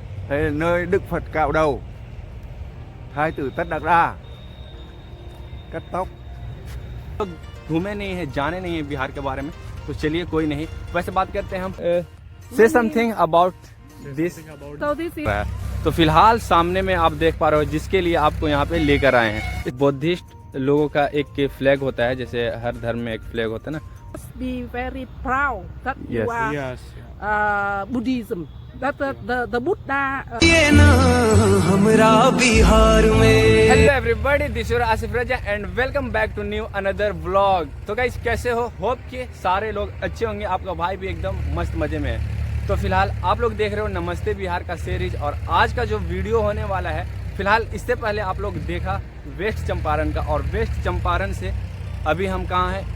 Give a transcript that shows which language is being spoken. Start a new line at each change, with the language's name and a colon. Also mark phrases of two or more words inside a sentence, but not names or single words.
Vietnamese: nơi Đức Phật cạo đầu, Thái tử Tất Đạt Đa cắt tóc।
Hindi: तो घूमे नहीं है, जाने नहीं है बिहार के बारे में, तो चलिए कोई नहीं, वैसे बात करते हैं हम।
English: say something about this.
Hindi: तो फिलहाल सामने में आप देख पा रहे हो जिसके लिए आपको यहाँ पे लेकर आए हैं, बुद्धिस्ट लोगों का एक फ्लैग होता है, जैसे हर धर्म में एक फ्लैग होता है ना।
English: Be very proud that you are Buddhism. That the Buddha. hello everybody, this is Asif Raza and welcome back to new another vlog.
Hindi: तो गाइस कैसे हो? होप कि सारे लोग अच्छे होंगे। आपका भाई भी एकदम मस्त मजे में है। तो फिलहाल आप लोग देख रहे हो नमस्ते बिहार का सीरीज, और आज का जो वीडियो होने वाला है, फिलहाल इससे पहले आप लोग देखा वेस्ट चंपारण का, और वेस्ट चंपारण से अभी हम कहाँ हैं?